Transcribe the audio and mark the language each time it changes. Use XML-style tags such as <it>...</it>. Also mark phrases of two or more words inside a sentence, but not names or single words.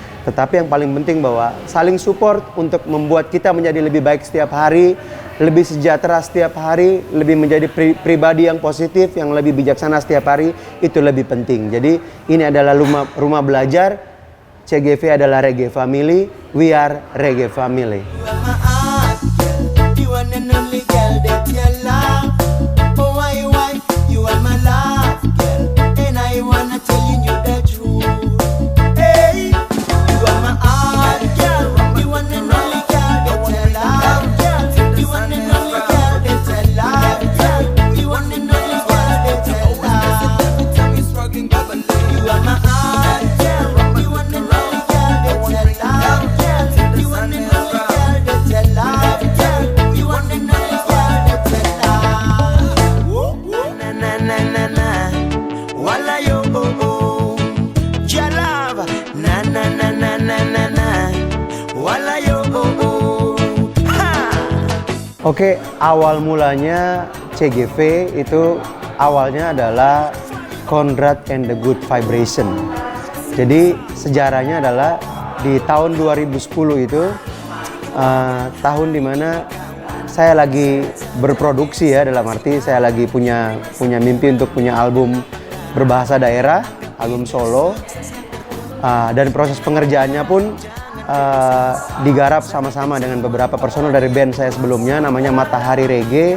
<id>Tetapi yang paling penting bahwa saling support untuk membuat kita menjadi lebih baik setiap hari, lebih sejahtera setiap hari, lebih menjadi pribadi yang positif, yang lebih bijaksana setiap hari, itu lebih penting. Jadi ini adalah rumah belajar, CGV adalah Reggae Family,</id> <en>we are Reggae Family. You are my heart, girl. You one and only girl that you love. Oh, why, you are my love, girl. And I wanna telling you the truth. Hey, you are my heart, girl. You one and only girl that you love, girl. You one and only girl that you love, girl. You one and only girl that you love. You are my heart, girl. You one and only girl that you love, girl. You one and only girl that you love, girl. You one and only girl that you love. Na na na na na, wala yo oh oh, your love. Na na na na na na na, wala yo oh oh. Ha.</en> <id>Oke, awal mulanya CGV itu awalnya adalah Conrad and the Good Vibration. Jadi sejarahnya adalah di tahun 2010 itu tahun dimana saya lagi berproduksi ya, dalam arti saya lagi punya mimpi untuk punya album berbahasa daerah, album solo, dan proses pengerjaannya pun digarap sama-sama dengan beberapa personel dari band saya sebelumnya, namanya Matahari Reggae.</id>